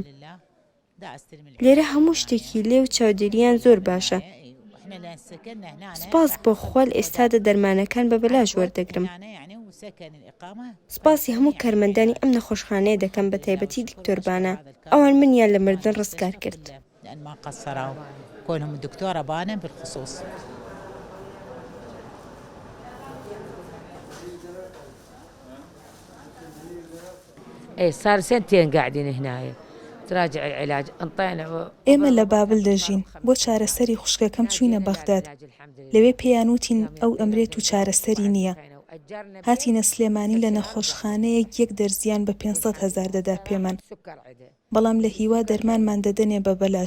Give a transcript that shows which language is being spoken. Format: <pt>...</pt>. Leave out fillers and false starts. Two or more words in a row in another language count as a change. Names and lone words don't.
<ckb>لێرە هەموو شتێکی لێو چاودێریان زۆر باشە. سپاس بۆ خوال ئێستادا دەرمانەکان بە بەلاش وەردەگرم. سپاسی هەموو کارمەندانی ئەم نەخۆشخانەیە دەکەم بە تایبەتی دکتۆربانە ئەوان منیان لە مردن ڕزگار کرد.</ckb> <ar>اي صار سنتين قاعدين هنا تراجع العلاج انطينا.</ar> <ckb>ئێمە لە بابل دەژین بۆ چارەسەری خوشکەکەم چوینە بەغداد لەوێ پێیانوتین ئەو ئەمرێت و چارەسەری نییە. هاتینە سلێمانی لە نەخۆشخانەیەک 1 دەرزیان بە 500,000 دەدا پێمان بەڵام لە هیوا دەرمانمان دەدەنێ بە بەلاش.</ckb>